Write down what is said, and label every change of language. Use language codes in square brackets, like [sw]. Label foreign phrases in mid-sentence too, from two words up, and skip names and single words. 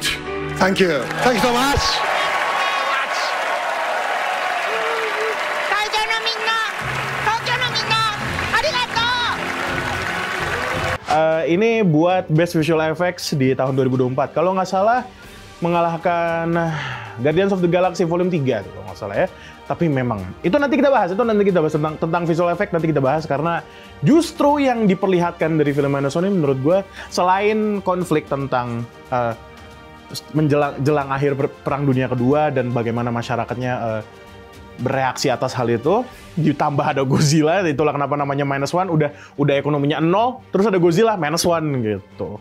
[en] Thank you. Thank you so much. [ja] 会場のみんな、東京のみんな、ありがとう。 [id] Ini buat Best Visual Effects di tahun 2024. Kalau nggak salah mengalahkan Guardians of the Galaxy Volume 3 tuh, kalau nggak salah ya. Tapi memang itu nanti kita bahas tentang [en] visual effect, [id] nanti kita bahas karena justru yang diperlihatkan dari film Minus One ini menurut gue selain konflik tentang menjelang akhir Perang Dunia Kedua dan bagaimana masyarakatnya bereaksi atas hal itu, ditambah ada Godzilla, itulah kenapa namanya Minus One, udah ekonominya 0, terus ada Godzilla Minus One gitu.